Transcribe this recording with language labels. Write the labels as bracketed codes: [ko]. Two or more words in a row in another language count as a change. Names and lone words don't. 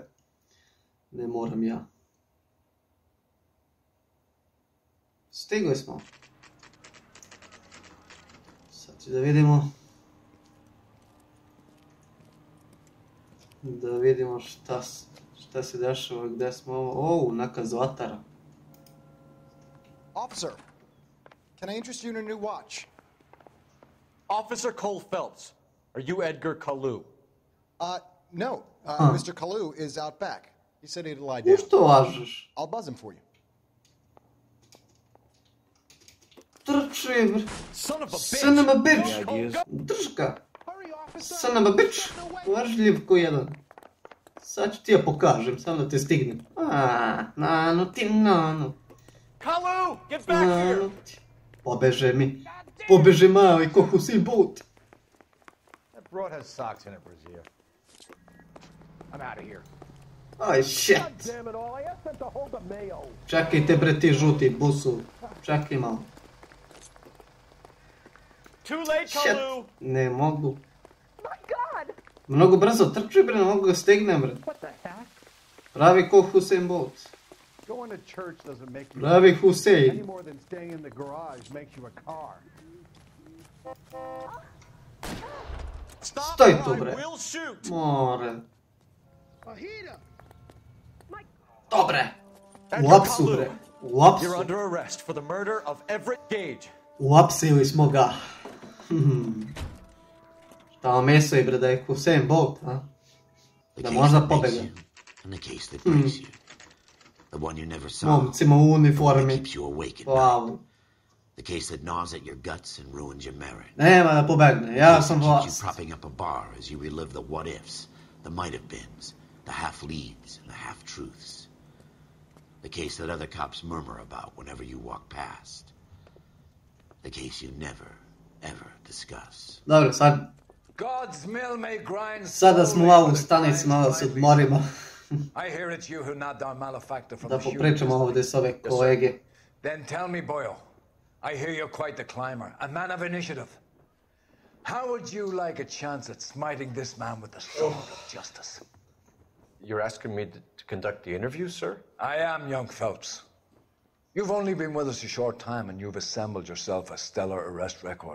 [sr] Ne moram ja. Stigli smo. Sad ću da vidimo. Da vidimo šta se dešava, gde smo ovo. Neka zlatara. [en] Officer, can I interest you in a new watch? Officer Cole Phelps, are you Edgar Kalou? No. Mr. Kalou is out back. He said he'd lie down. [sr] Što lažeš? [en] I'll buzz him for you. [sr] Trči, bre. [en] Son of a bitch. [sr] Drž ga. [en] Son of a bitch. [sr] Lažljiv ko jedan. Sad ću ti ja pokažem, samo da te stignem. Nano ti, nano. [en] Kalou, get back here! [sr] Pobeže mi. Pobeže mali ko Usain Bolt. [en] That broad has socks in it, Brazier. I'm out of here. Aj, shit. Damn it all, I asked them to hold the mayo. [sr] Čekajte bre ti žuti busu. Čekaj malo. [en] Too late, Kalou! [sr] Ne mogu. [en] My God! [sr] Mnogo brzo trči bre, ne mogu ga stignem bre. [en] What the heck? [sr] Pravi ko Usain Bolt. [en] Going to church doesn't make you [sr] Pravi [en] any [sr] Usain. [en] more than staying in the garage makes you a car. [sr] Stoj tu bre. More. Dobre. U apsu bre. U apsu. [en] You're under arrest for the murder of Everett Gage. [sr] Uapsili smo ga. Šta vam misli bre da je Usain Bolt, a? Da možda pobega. [en] And the case that breaks you. The one you never saw. [sr] Momcima u uniformi. [en] Keeps you awake at Wow. night. The case that gnaws at your guts and ruins your marriage. [sr] Nema da pobegne, ja sam [en] Keeps you [sr] vlast. [en] propping up a bar as you relive the what-ifs, the might-have-beens, the half-leads, and the half-truths. The case that other cops murmur about whenever you walk past. The case you never, ever discuss. [sr] Dobro, sad... [en] God's mill may grind [sr] Sada smo malo u stanici, malo se odmorimo. [en] I hear it's you who nabbed our malefactor from [sr] Da [en] the shooting [sr] popričamo [en] distance. [sr] ovdje s ove kolege. [en] Then tell me, Boyle, I hear you're quite the climber, a man of initiative. How would you like a chance at smiting this man with the sword of justice? You're asking me to conduct the interview, sir? I am, young Phelps. You've only been with us a short time and you've assembled yourself a stellar arrest record.